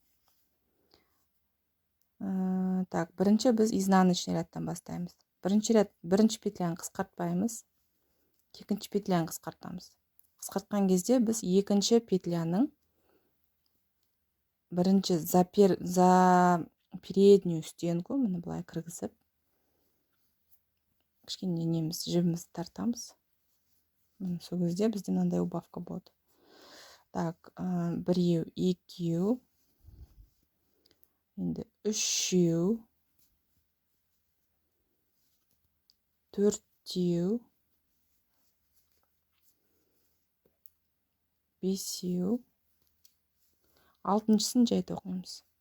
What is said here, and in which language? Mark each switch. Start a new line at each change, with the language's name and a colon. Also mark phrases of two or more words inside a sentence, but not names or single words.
Kazakh: Так, бірінші біз изнаночный рядтан бастаймыз. Бірінші петляны қысқартпаймыз, екінші петляны қысқартамыз. Қысқартқан кезде біз екінші петляның бірінші
Russian: за переднюю стенку
Kazakh: міне былай кіргізіп, кішкене жібімізді тартамыз. Сол кезде бізде мынандай убавка болады. Так, біреу, екеу, енді үшеу, төртеу, бесеу, алтыншысын жай тоқимыз.